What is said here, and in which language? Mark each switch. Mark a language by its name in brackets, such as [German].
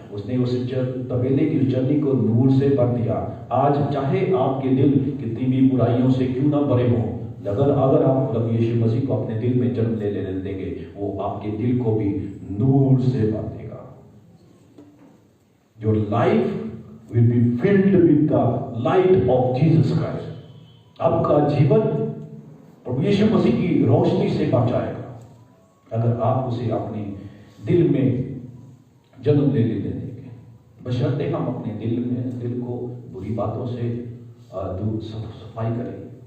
[Hindi] उसने उस तबेले की चर्नी को नूर से भर दिया। आज चाहे आपके दिल कितनी भी बुराइयों से क्यों ना भरे हों, अगर आप प्रभु यीशु मसीह को अपने दिल में जन्म ले लेने देंगे, वो आपके दिल को भी नूर से भर देगा। [English] Your life will be filled with the light of Jesus Christ. [Hindi] आपका जीवन प्रभु यीशु मसीह की रोशनी से भर जाएगा, अगर आप उसे अपने दिल में जन्म ले लेने देंगे। बशर्ते हम अपने दिल को बुरी बातों से सफाई करें।